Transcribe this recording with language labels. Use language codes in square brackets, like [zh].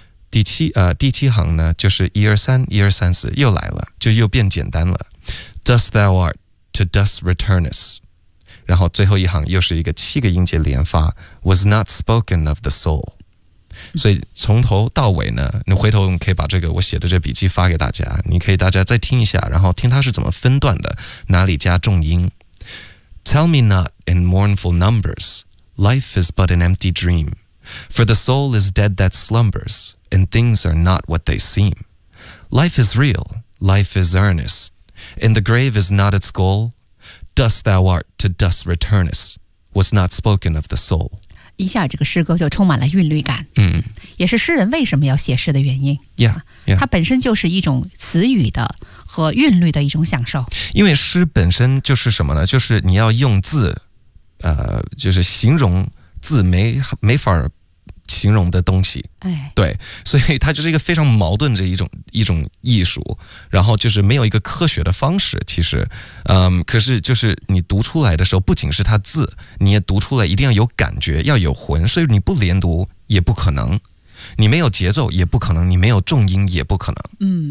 [zh] 第七行呢就是一二三一二三四又来了，就又变简单了 ， [en] Dust thou art to dust returnest。 [zh] 然后最后一行又是一个七个音节连发 ， [en] Was not spoken of the soul。 [zh] 所以从头到尾呢，你回头可以把这个我写的这笔记发给大家，你可以大家再听一下，然后听它是怎么分段的，哪里加重音。 [en] Tell me not in mournful numbers, life is but an empty dream. For the soul is dead that slumbers, and things are not what they seem. Life is real, life is earnest, and the grave is not its goal. Dust thou art to dust returnest, was not spoken of the soul. [zh] 一下这个诗歌就充满了韵律感，也是诗人为什么要写诗的原因。 Yeah. 它本身就是一种词语的和韵律的一种享受，因为诗本身就是什么呢，就是你要用字就是形容字没法形容的东西，对，所以它就是一个非常矛盾的一种艺术，然后就是没有一个科学的方式其实，可是就是你读出来的时候不仅是它字，你也读出来一定要有感觉，要有魂，所以你不连读也不可能，你没有节奏也不可能，你没有重音也不可能。